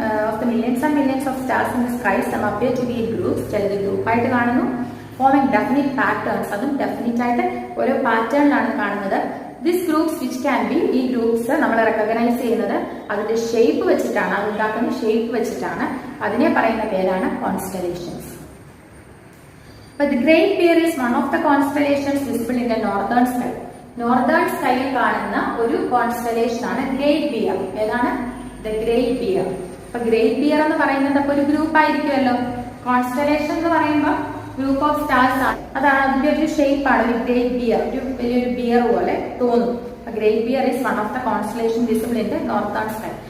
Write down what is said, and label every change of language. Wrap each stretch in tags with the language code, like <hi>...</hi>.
<en>Of the millions and millions of stars in the sky, some appear to be in groups.</en> <ml>ചിലത് ഗ്രൂപ്പായിട്ട് കാണുന്നു.</ml> <en>forming definite patterns,</en> <ml>അതും definite ആയിട്ട് ഓരോ പാറ്റേണിലാണ് കാണുന്നത്.</ml> <en>this groups which can be,</en> <ml>ഈ ഗ്രൂപ്പ്സ് നമ്മൾ റെക്കഗ്നൈസ് ചെയ്യുന്നത് അതിന്റെ ഷേപ്പ് വെച്ചിട്ടാണ്, അത് ഉണ്ടാക്കുന്ന ഷേപ്പ് വെച്ചിട്ടാണ്. അതിനെ പറയുന്ന പേരാണ് constellations.</ml> <en>But the Great Bear is one of the constellations visible in the northern sky.</en> <ml>Northern സ്കൈയിൽ കാണുന്ന ഒരു കോൺസ്റ്റലേഷൻ ആണ് ഗ്രേറ്റ് ബിയർ. ഏതാണ്? The great beer. അപ്പൊ ഗ്രേറ്റ് ബിയർ എന്ന് പറയുന്നത് അപ്പൊ ഒരു ഗ്രൂപ്പ് ആയിരിക്കുമല്ലോ. കോൺസ്റ്റലേഷൻ എന്ന് പറയുമ്പോൾ ഗ്രൂപ്പ് ഓഫ് സ്റ്റാർസ് ആണ്, അതാണ് അതിന്റെ ഒരു ഷേപ്പ് ആണ്. ഒരു</ml> <en>Great bear, ഒരു വലിയൊരു bear പോലെ തോന്നും. Great bear is one of the constellation visible in the northern sky.</en>